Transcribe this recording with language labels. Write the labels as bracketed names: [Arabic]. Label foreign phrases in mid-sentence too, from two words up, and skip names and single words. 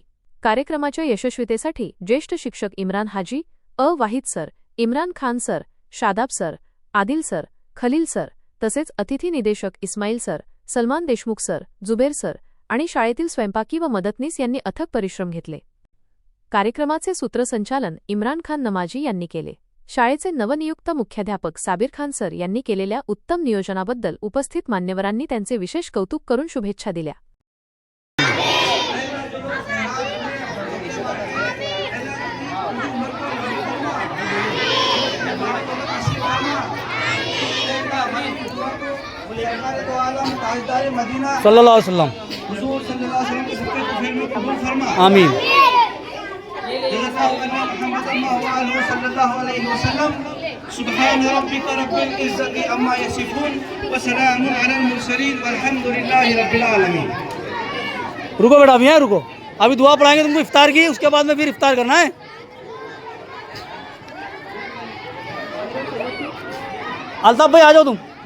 [Marathi] कार्यक्रमाच्या यशस्वीतेसाठी ज्येष्ठ शिक्षक इम्रान हाजी, वाहिद सर, इम्रान खान सर, शादाब सर, आदिल सर, खलील सर तसेच अतिथी निदेशक इस्माईल सर, सलमान देशमुख सर, जुबेर सर आणि शाळेतील स्वयंपाकी व मदतनीस यांनी अथक परिश्रम घेतले. कार्यक्रमाचे सूत्रसंचालन इम्रान खान नमाजी यांनी केले. शाळेचे नवनियुक्त मुख्याध्यापक साबिर खान सर यांनी केलेल्या उत्तम नियोजनाबद्दल उपस्थित मान्यवरांनी त्यांचे विशेष कौतुक करून शुभेच्छा दिल्या. [Arabic] صلى الله عليه وسلم. आमीन. سبحان ربك رب العزة عما يصفون و سلام على المرسلين والحمد لله رب العالمين. [Hindi] रुको बेटा, अभी यहाँ रुको. अभी दुआ पढ़ाएंगे तुमको इफ्तार की, उसके बाद में फिर इफ्तार करना है. अल्ताफ भाई आ जाओ तुम.